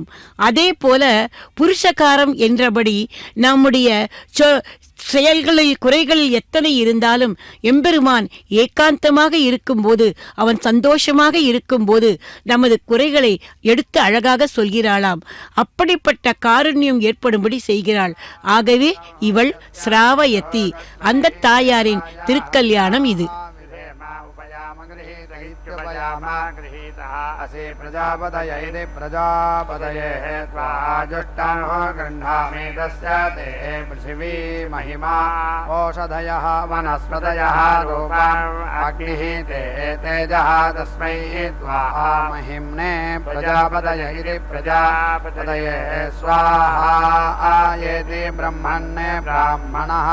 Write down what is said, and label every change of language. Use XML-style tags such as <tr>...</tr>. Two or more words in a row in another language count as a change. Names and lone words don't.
<ta>அதே போல புருஷகாரம் என்றபடி நம்முடைய செயல்களில் குறைகளில் எத்தனை இருந்தாலும் எம்பெருமான் ஏகாந்தமாக இருக்கும்போது, அவன் சந்தோஷமாக இருக்கும்போது நமது குறைகளை எடுத்து அழகாக சொல்கிறாளாம். அப்படிப்பட்ட காருண்யம் ஏற்படும்படி செய்கிறாள். ஆகவே இவள் ஸ்ராவயத்தி. அந்த தாயாரின் திருக்கல்யாணம் இது.</ta> <sa>असि प्रजापतय इति प्रजापतये स्वाहा जुष्टं गृह्णामि तस्य ते पृथिवी महिमा ओषधयः वनस्पतयः रूपम् अग्निः ते तेजः तस्मै स्वाहा महिम्ने प्रजापतय इति प्रजापतये स्वाहा आयेति ब्रह्मण्ये ब्राह्मणः</sa>